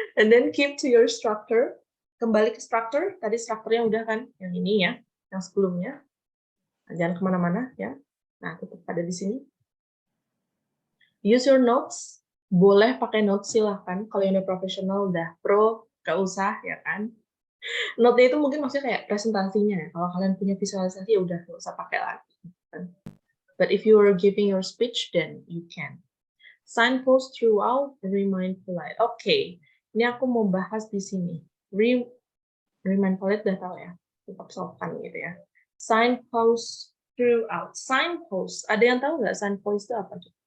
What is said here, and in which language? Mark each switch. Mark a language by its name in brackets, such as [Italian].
[English] And then keep to your structure. [Indonesian] Kembali ke structure. Tadi strukturnya udah kan yang ini ya, yang sebelumnya. Jangan kemana-mana ya. Nah, tetap ada di sini. [English] Use your notes. [Indonesian] Boleh pakai notes silahkan. Kalau yang udah profesional, udah pro, gak usah ya kan. Note-nya itu mungkin maksudnya kayak presentasinya ya. Kalau kalian punya visualisasi ya udah gak usah pakai lagi. [English] But if you are giving your speech, then you can. Signpost throughout, remain polite. [Indonesian] Oke, ini aku mau bahas di sini. Remain polite udah tahu ya. Tetap sopan gitu ya. Signpost throughout. Signpost. Ada yang tahu nggak signpost itu apa?